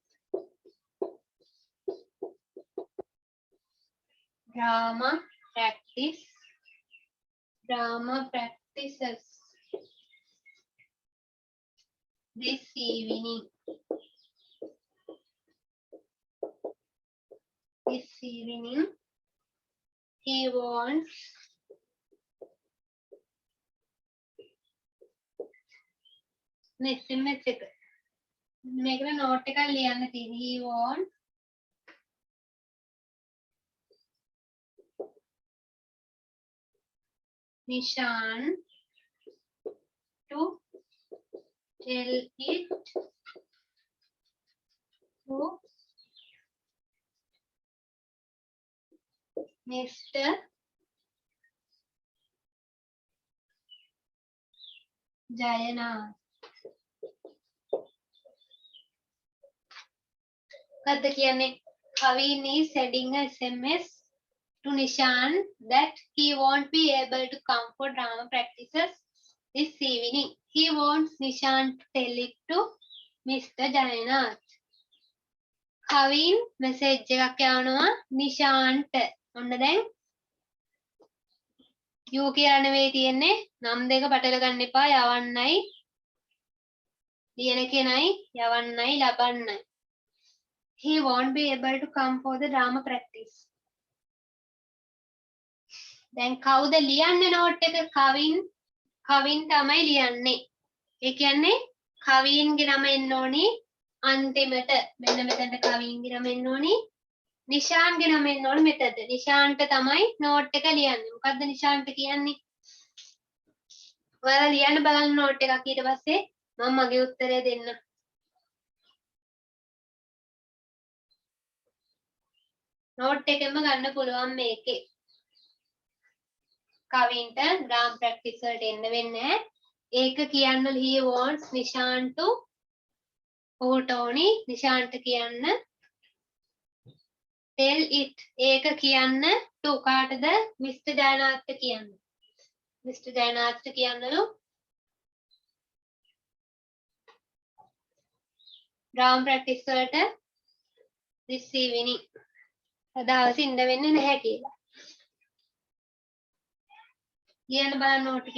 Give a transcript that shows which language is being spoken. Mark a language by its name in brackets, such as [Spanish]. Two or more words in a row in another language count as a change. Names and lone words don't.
[English] Drama practices this evening. He wants [Sinhala] මේකට නෝට් එකක් ලියන්න තියෙනවා. [English] He wants Nishan to tell it to Mr. Jayanath. [Sinhala] මොකද්ද කියන්නේ? [English] Kavin is sending a SMS to Nishan that he won't be able to come for drama practices this evening. He wants Nishan to tell it to Mr. [Sinhala] Jayanath. Kavin message එකක් යවනවා නිශාන්ට. ඔන්න දැන් you කියලා නෙවෙයි තියෙන්නේ. නම් දෙක පටල ගන්න එපා. යවන්නයි ලියන කෙනයි යවන්නයි ලබන්නයි. [English] He won't be able to come for the drama practice. [Sinhala] දැන් කවුද ලියන්නේ නෝට් එක? කවින් තමයි ලියන්නේ. ඒ කියන්නේ කවින්ගේ නම එන්න ඕනි අන්තිමට. මෙන්න මෙතනට කවින්ගේ නම එන්න ඕනි. නිශාන්ගේ නම එන්න ඕනි මෙතනට. නිශාන්ට තමයි නෝට් එක ලියන්නේ. මොකද්ද නිශාන්ට කියන්නේ? ඔයාලා ලියන්න බලන්න නෝට් එකක්. ඊට පස්සේ මම මගේ උත්තරය දෙන්න. නෝට් එකෙන්ම ගන්න පුළුවන් මේකේ. කවින්ට [English] drama practice [Sinhala] වලට එන්න වෙන්නේ නැහැ. ඒක කියන්න [English] he wants Nishan to [Sinhala] ඔහුට ඕනි නිශාන්ට කියන්න [English] tell it. [Sinhala] ඒක කියන්න to කාටද? Mr. Jayanath කියන්න. Mr. Jayanath කියන්නලු [English] drama practice [Sinhala] වලට [English] this evening [Sinhala] අදවස් ඉන්න වෙන්නේ නැහැ කියලා. ලියන්න බලන්න නෝට් එක.